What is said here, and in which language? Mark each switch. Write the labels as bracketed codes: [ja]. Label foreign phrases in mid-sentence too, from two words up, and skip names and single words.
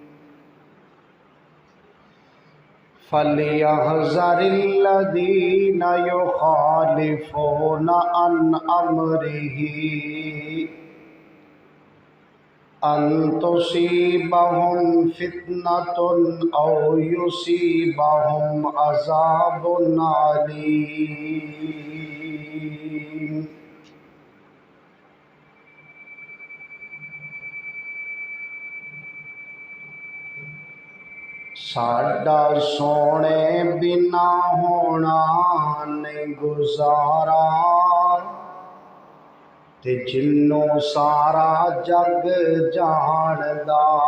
[ar] فَلْيَحْذَرِ الَّذِينَ يُخَالِفُونَ عَنْ أَمْرِهِ أَن تُصِيبَهُمْ فِتْنَةٌ أَوْ يُصِيبَهُمْ عَذَابٌ أَلِيمٌ۔ [pa] ساڈا سونے بنا ہونا نہیں گزارا، تے جنوں سارا جگ جاندا۔